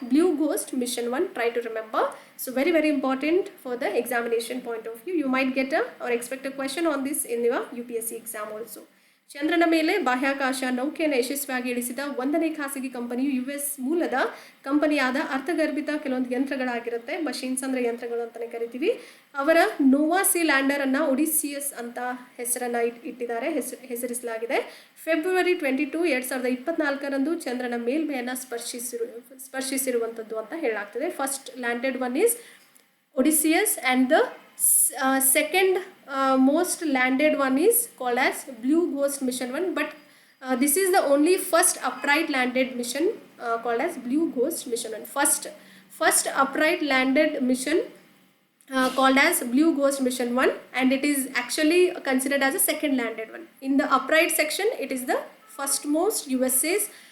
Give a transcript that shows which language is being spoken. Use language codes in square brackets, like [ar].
[en] Blue Ghost Mission 1. Try to remember. So very important for the examination point of view. You might get or expect a question on this in your UPSC exam also. [kn] ಚಂದ್ರನ ಮೇಲೆ ಬಾಹ್ಯಾಕಾಶ ನೌಕೆಯನ್ನು ಯಶಸ್ವಿಯಾಗಿ ಇಳಿಸಿದ ಒಂದನೇ ಖಾಸಗಿ ಕಂಪನಿಯು US ಮೂಲದ ಕಂಪನಿಯಾದ ಅರ್ಥಗರ್ಭಿತ ಕೆಲವೊಂದು ಯಂತ್ರಗಳಾಗಿರುತ್ತೆ. ಮಷೀನ್ಸ್ ಅಂದರೆ ಯಂತ್ರಗಳು ಅಂತಲೇ ಕರಿತೀವಿ. ಅವರ ನೋವಾ ಸಿ ಲ್ಯಾಂಡರನ್ನು ಒಡಿಸಿಯಸ್ ಅಂತ ಹೆಸರನ್ನು ಇಟ್ಟಿದ್ದಾರೆ, ಹೆಸರಿಸಲಾಗಿದೆ. February 22, 2024 ಚಂದ್ರನ ಮೇಲ್ಮೆಯನ್ನು ಸ್ಪರ್ಶಿಸಿರುವಂಥದ್ದು ಅಂತ ಹೇಳಲಾಗ್ತದೆ. [en] First landed one is Odysseus, and the second most landed one is called as Blue Ghost Mission 1, but this is the only first upright landed mission called as Blue Ghost Mission 1. First upright landed mission called as Blue Ghost Mission 1, and it is actually considered as a second landed one. In the upright section, it is the first most USA's